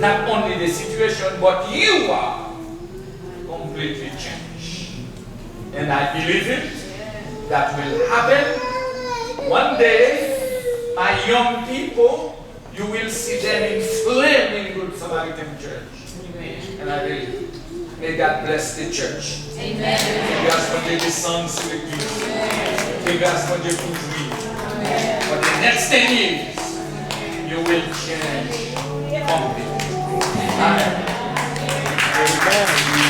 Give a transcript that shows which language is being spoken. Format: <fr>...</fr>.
<en>Not only the situation, but you are completely changed. And I believe it. That will happen. One day, my young people, you will see them in flame in Good Samaritan Church. Amen. And I believe. May God bless the church. Amen.</en> <fr>Que grâce pour Dieu descende sur l'église. Que grâce pour Dieu pour lui.</fr> <en>For the next 10 years, you will change completely. Amen. Amen.</en>